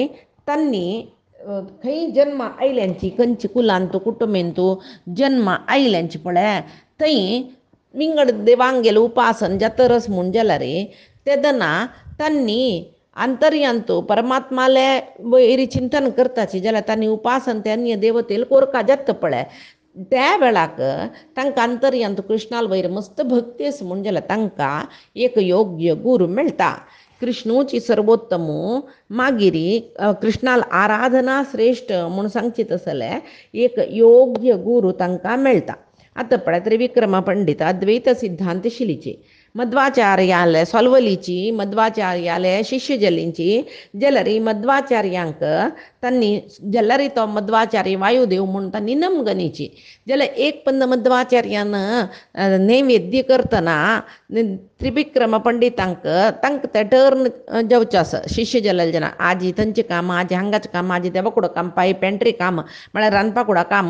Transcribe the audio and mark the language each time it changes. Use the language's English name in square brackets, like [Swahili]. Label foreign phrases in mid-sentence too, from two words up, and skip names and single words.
[Konkani] तांणी खंय जन्म आयल्यांची खंयची कुलांत कुटुंबेंत जन्म आयल्यांची पळय थंय विंगड देवांगेले उपासन जातरस म्हूण जाल्यार तेदना तांणी आंतर्यांत परमात्माले वैरी चिंतन करताची जाल्यार तांणी उपासन ते अन्य देवतेल कोरका जात पळय त्या वेळाक तांकां अंतर्यांत कृष्णाल वयर मस्त भक्ती आसा म्हूण जाल्यार तांकां एक योग्य गुरू मेळटा कृष्णूची सर्वोत्तम मागिरी कृष्णाल आराधना श्रेष्ठ म्हणून सांगची तसले एक योग्य गुरू तांकां मेळटा आतां पळय त्रिविक्रम पंडित अद्वैत सिद्धांत शिलीचे मध्वाचार्यालय सोलवलीची मध्वाचार्यालय शिष्यजलींची जाल्यार मध्वाचार्यांक तांणी जाल्यार तो मध्वाचार्य वायुदेव म्हणून तांणी नमगणीची जाल्यार एक पंद मध्वाचार्यान नैवेद्य करतना त्रिविक्रम पंडितांक तांकां ते टर्न जेवचे आसा शिष्य जाल्यार जना आजी थंयचें काम आजी हांगाचें काम आजी देवाकुडो काम पाय पेंट्री काम म्हळ्यार रांदपाकुडा काम